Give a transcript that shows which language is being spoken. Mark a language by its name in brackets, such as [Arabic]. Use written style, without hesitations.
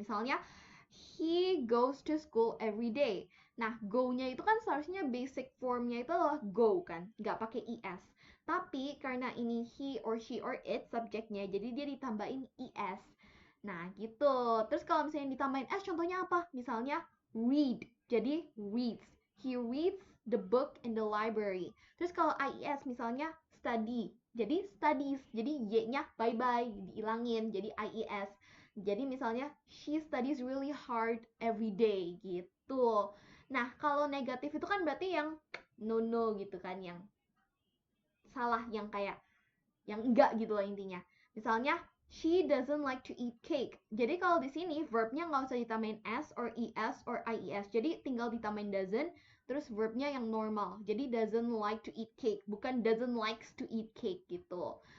[Indonesian] Misalnya [English] he goes to school every day. [Indonesian] Nah, go-nya itu kan seharusnya basic formnya itu adalah go kan, nggak pakai es. Tapi karena ini he or she or it subjeknya, jadi dia ditambahin es. Nah, gitu. Terus kalau misalnya ditambahin s, contohnya apa? Misalnya read, jadi reads. [English] He reads the book in the library. [Indonesian] Terus kalau ies misalnya study, jadi studies. Jadi y-nya bye-bye, dihilangin, jadi ies. Jadi misalnya [English] she studies really hard every day [Indonesian] gitu. Nah, kalau negatif itu kan berarti yang no gitu kan, yang salah, yang kayak yang enggak gitu loh intinya. Misalnya [English] she doesn't like to eat cake. [Indonesian] Jadi kalau di sini verbnya nggak usah ditambahin s or es or ies. Jadi tinggal ditambahin doesn't, terus verbnya yang normal. Jadi [English] doesn't like to eat cake, [Indonesian] bukan [English] doesn't likes to eat cake [Indonesian] gitu.